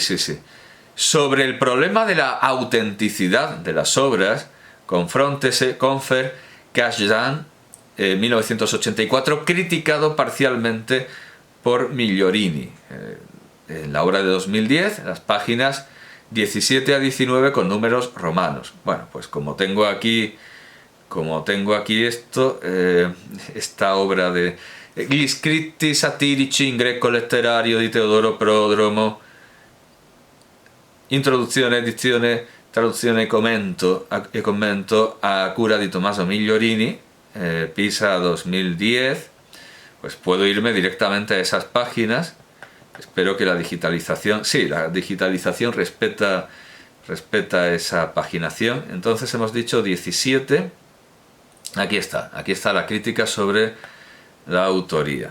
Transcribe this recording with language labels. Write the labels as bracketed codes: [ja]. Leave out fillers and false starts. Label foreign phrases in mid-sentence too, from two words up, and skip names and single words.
[es] Sobre el problema de la autenticidad de las obras, confróntese, Confer, Kazhdan, 1984, criticado parcialmente por Migliorini. En la obra de 2010, las páginas 17 a 19 con números romanos. Bueno, pues como tengo aquí esta obra de Gli scritti satirici in greco letterario di Teodoro Prodromo, [it] introduzione, edizione, traduzione e commento a cura di Tommaso Migliorini, [es] Pisa 2010, pues puedo irme directamente a esas páginas. Espero que la digitalización respeta esa paginación. Entonces hemos dicho 17, aquí está la crítica sobre la autoría.